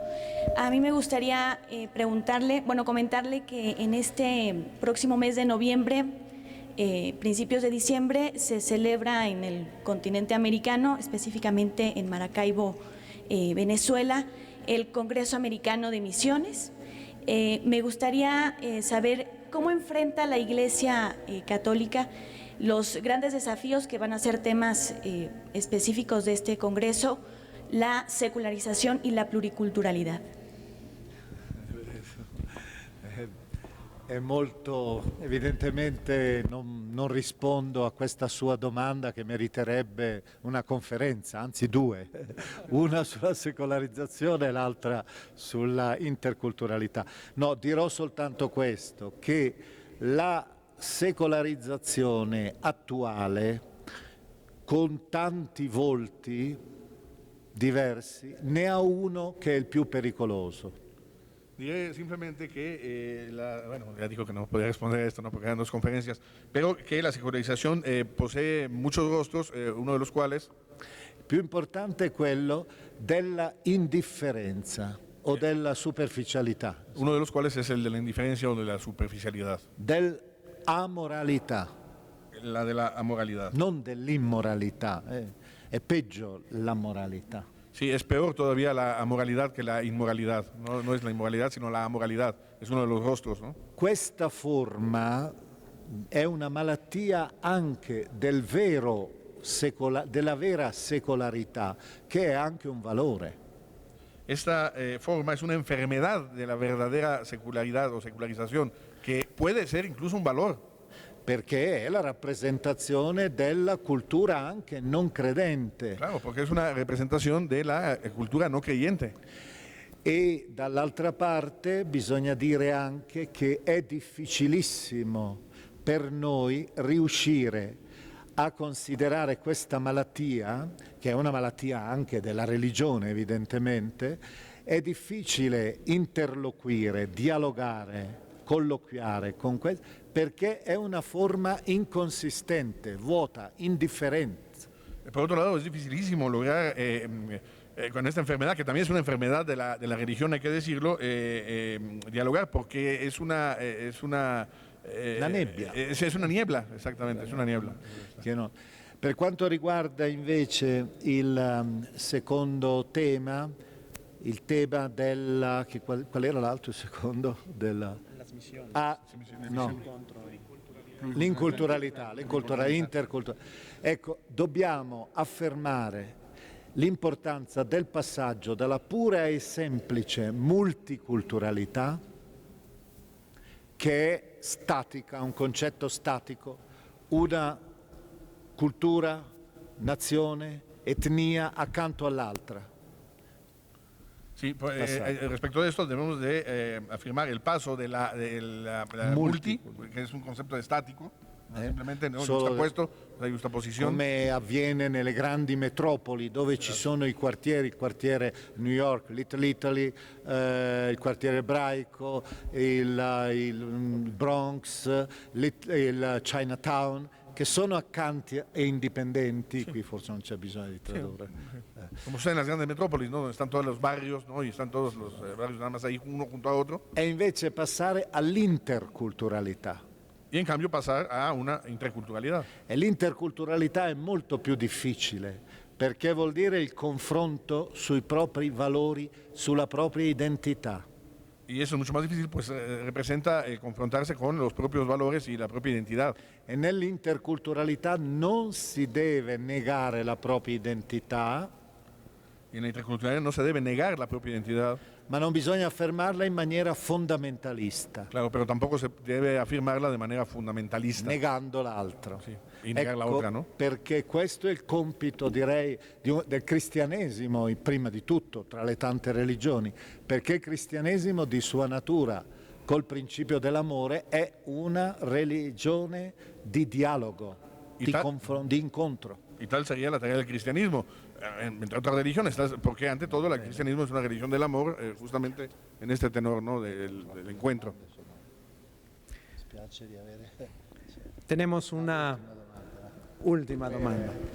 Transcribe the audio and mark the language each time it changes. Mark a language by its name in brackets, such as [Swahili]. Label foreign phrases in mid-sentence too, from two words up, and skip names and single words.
[Spanish] A mí me gustaría comentarle que en este próximo mes de noviembre, principios de diciembre, se celebra en el continente americano, específicamente en Maracaibo, Venezuela, el Congreso Americano de Misiones. Me gustaría saber cómo enfrenta la Iglesia Católica los grandes desafíos que van a ser temas específicos de este Congreso, la secularización y la pluriculturalidad. [Italian] È molto, evidentemente non rispondo a questa sua domanda che meriterebbe una conferenza, anzi due, una sulla secolarizzazione e l'altra sulla interculturalità. No, dirò soltanto questo, che la secolarizzazione attuale, con tanti volti diversi, ne ha uno che è il più pericoloso. [Spanish] Diré simplemente que, ya dijo que no podía responder esto, ¿no? Porque eran dos conferencias, pero que la secularización posee muchos rostros, uno de los cuales... [Italian] Il più importante è quello della indifferenza o della superficialità. [Spanish] Uno de los cuales es el de la indiferencia o de la superficialidad. [Italian] Dell'amoralità. [Spanish] La de la amoralidad. [Italian] Non dell'immoralità, è peggio l'amoralità. [Spanish] Sí, es peor todavía la amoralidad que la inmoralidad. No es la inmoralidad, sino la amoralidad. Es uno de los rostros, ¿no? [Italian] Questa forma è una malattia anche della vera secolarità, che è anche un valore. [Spanish] Esta forma es una enfermedad de la verdadera secularidad o secularización, que puede ser incluso un valor. [Italian] Perché è la rappresentazione della cultura anche non credente. [Spanish] Claro, porque es una representación de la cultura no creyente. [Italian] E dall'altra parte bisogna dire anche che è difficilissimo per noi riuscire a considerare questa malattia, che è una malattia anche della religione evidentemente, è difficile interloquire, dialogare, colloquiare con questo, perché è una forma inconsistente, vuota, indifferente. [Spanish] Por otro lado, es dificilísimo lograr con esta enfermedad, que también es una enfermedad de la religión, hay que decirlo, dialogar, porque es una [Italian] la nebbia. [Spanish] Es una niebla, exactamente, es una niebla. [Italian] Che no. Per quanto riguarda invece il secondo tema, il tema della... qual era l'altro secondo? L'inculturalità, interculturalità. Ecco, dobbiamo affermare l'importanza del passaggio dalla pura e semplice multiculturalità, che è statica, un concetto statico, una cultura, nazione, etnia accanto all'altra. [Spanish] Sí, respecto de esto debemos de afirmar el paso de la multi, que es un concepto estático, simplemente no está puesto, hay una posición. [Italian] Come avviene nelle grandi metropoli dove ci sono i quartieri, il quartiere New York, Little Italy, il quartiere ebraico, il Bronx, il Chinatown, che sono accanti e indipendenti, qui forse non c'è bisogno di tradurre. [Spanish] Como sucede en las grandes metrópolis, ¿no? Donde están todos los barrios, ¿no? Y están todos los barrios nada más ahí uno junto a otro. [Italian] E invece passare all'interculturalità. [Spanish] Y en cambio pasar a una interculturalidad. [Italian] E l'interculturalità è molto più difficile, perché vuol dire il confronto sui propri valori, sulla propria identità. [Spanish] Y eso es mucho más difícil, pues representa confrontarse con los propios valores y la propia identidad. [Italian] E nell'interculturalità non si deve negare la propria identità. [Spanish] Y en la interculturalidad no se debe negar la propia identidad. [Italian] Ma non bisogna affermarla in maniera fondamentalista. [Spanish] Claro, pero tampoco se debe afirmarla de manera fundamentalista. [Italian] Negando l'altro. Sì, [Spanish] y negar la otra, ¿no? [Italian] Perché questo è il compito, direi, del cristianesimo, prima di tutto, tra le tante religioni, perché il cristianesimo di sua natura, col principio dell'amore, è una religione di dialogo, di incontro. [Spanish] Y tal sería la tarea del cristianismo, entre otras religiones, porque ante todo el cristianismo es una religión del amor, justamente en este tenor, ¿no? del encuentro. Tenemos última domanda.